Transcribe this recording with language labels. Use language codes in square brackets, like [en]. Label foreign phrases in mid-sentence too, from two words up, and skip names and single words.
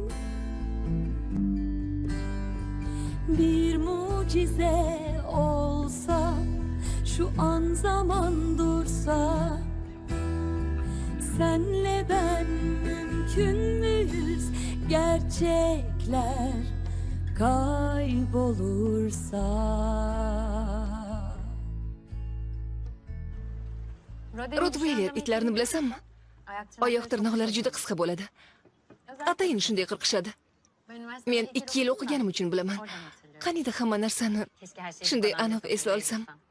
[tr] Bir mucize olsa, şu an zaman dursa. Senle ben mümkün müyüz? Gerçekler kaybolursa. [uz] Rottweiler itlarini bilasanmi? Oyoq tirnoqlari juda qisqa bo'ladi. Atayin shunday qirqishadi. Men 2 yil o'qiganim uchun bilaman. Qaniydi hamma narsani shunday aniq esla olsam.